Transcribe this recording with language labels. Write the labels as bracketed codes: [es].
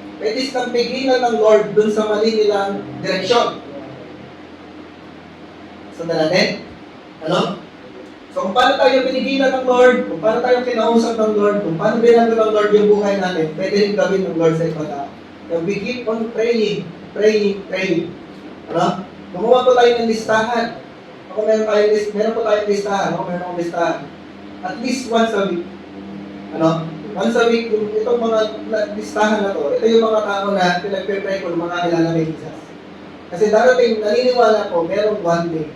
[tl] Pwede silang pigilan ng Lord dun sa mali nilang direksyon. Sundan natin? Ano? So kung paano tayo pinigilan ng Lord, kung paano tayo kinausap ng Lord, kung paano binago ng Lord yung buhay natin, pwede rin gawin ng Lord sa ibang tao. [en] So we keep on praying, praying, praying. [tl] Ano? Gumawa po tayo ng listahan. Ako meron po tayong listahan. Ako meron akong listahan. [en] At least once a week. [tl] Ano? [en] Once a week, [tl] itong mga listahan na to, ito yung mga tao na pinagpe-pray ko ng mga kilala kay Jesus. Kasi darating, naniniwala ko, merong [en] one day.